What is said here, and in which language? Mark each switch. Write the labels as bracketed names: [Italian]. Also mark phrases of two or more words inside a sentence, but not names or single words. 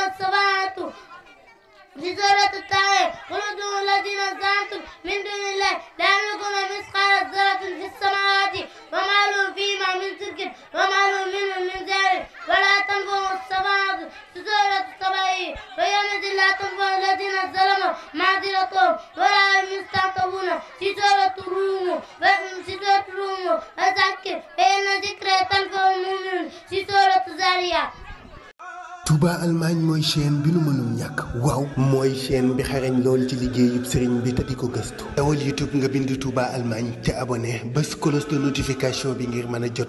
[Arabic] الشفاعة في سورة الطه قل ادعوا الذين زعمتم من دون الله لا يملكون مثقال ذرة في السماوات وما لهم فيهما من شرك وما لهم منهم من ذلك ولا تنفع الشفاعة في سورة السبع ويومئذ لا تنفع الذين ظلموا معذرتهم ولا هم يستعتبون في سورة الروم وذكر فإن ذكرى تنفع المؤمنين في سورة الذاريات. [Wolof] Touba Allemagne mooy chaîne bi nu mënul ñàkk waaw mooy chaîne bi xarañ lool ci liggéeyub sëriñ bi te di ko gëstu dawal YouTube nga bind Touba Allemagne te abonné bés [French] cloche de notification [Wolof] bi ngir mën a jot